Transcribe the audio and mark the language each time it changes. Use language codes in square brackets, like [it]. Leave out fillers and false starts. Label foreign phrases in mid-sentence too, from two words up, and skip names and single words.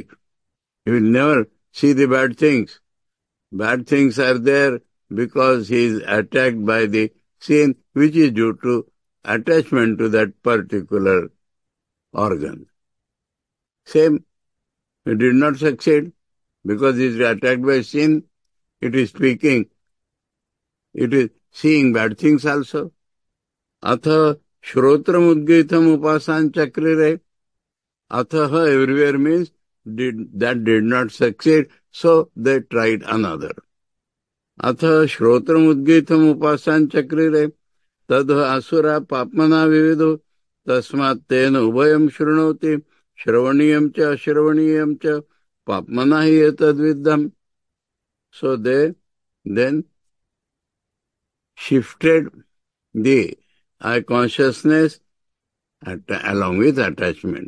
[en] He will never see the bad things. Bad things are there because he is attacked by the sin, which is due to attachment to that particular organ. Same, he did not succeed because he is attacked by sin. It is speaking, it is seeing bad things also. [sa] Atha shrotram udgitam upasan chakrire. [en] Atha everywhere means that did not succeed, so they tried another. [sa] Atha shrotram udgitam upasan chakrire tad asura papmana vivido tasmat tena ubhayam shrunoti shravaniyam cha ashravaniyam cha papmana hi etadviddham. [en] So they then shifted the I consciousness along with attachment.